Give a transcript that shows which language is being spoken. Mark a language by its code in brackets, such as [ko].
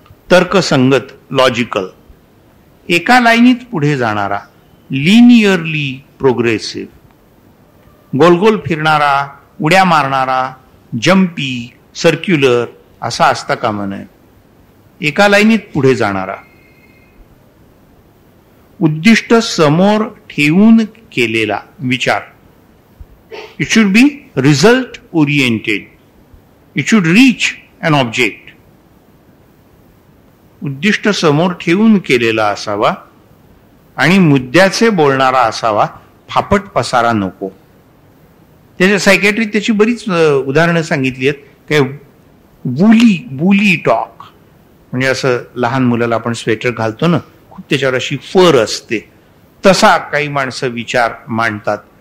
[mr] तर्कसंगत, लॉजिकल, एका लाईनीत पुढे जाणारा, लिनियरली प्रोग्रेसिव्ह, गोलगोल फिरणारा, उड्या मारणारा, जम्पी, सर्क्युलर असा असता कामा नये. एका लाईनीत पुढे जाणारा, उद्दिष्ट समोर ठेवून केलेला विचार. [en] It should be result oriented, it should reach an object. [mr] उद्दिष्ट समोर ठेवून केलेला असावा आणि मुद्द्याचे बोलणारा असावा, फापट पसारा नको. त्याच्या सायकॅट्रिक त्याची बरीच उदाहरणं सांगितली आहेत. काय बुली टॉक, म्हणजे असं लहान मुलाला आपण स्वेटर घालतो ना, खूप त्याच्यावर अशी फर असते, तसा काही माणसं विचार मांडतात.